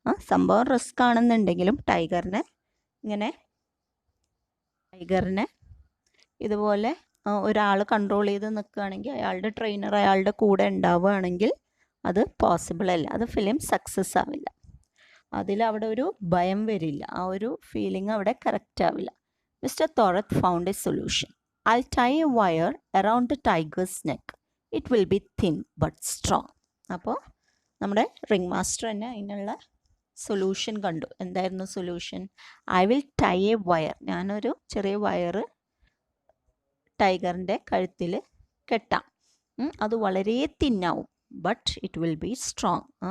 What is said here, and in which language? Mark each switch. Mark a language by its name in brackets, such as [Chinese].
[Malayalam] സംഭവം റിസ്ക് ആണെന്നുണ്ടെങ്കിലും ടൈഗറിനെ ഇതുപോലെ ഒരാൾ കൺട്രോൾ ചെയ്ത് നിൽക്കുകയാണെങ്കിൽ, അയാളുടെ ട്രെയിനർ അയാളുടെ കൂടെ ഉണ്ടാവുകയാണെങ്കിൽ അത് പോസിബിൾ അല്ല, അത് ഫിലിം സക്സസ് ആവില്ല. അവിടെ ഒരു ഭയം വരില്ല, ആ ഒരു ഫീലിംഗ് അവിടെ കറക്റ്റ് ആവില്ല. [English] Mr. Thorat found a solution. I'll tie a wire around the tiger's neck. It will be thin but strong. [Malayalam] അപ്പോൾ നമ്മുടെ റിംഗ് മാസ്റ്റർ തന്നെ അതിനുള്ള സൊല്യൂഷൻ കണ്ടു. എന്തായിരുന്നു solution? [English] I will tie a wire. [Malayalam] ഞാനൊരു ചെറിയ വയറ് ടൈഗറിൻ്റെ കഴുത്തിൽ കെട്ടാം. അത് വളരെ തിന്നാവും, [English] But it will be strong.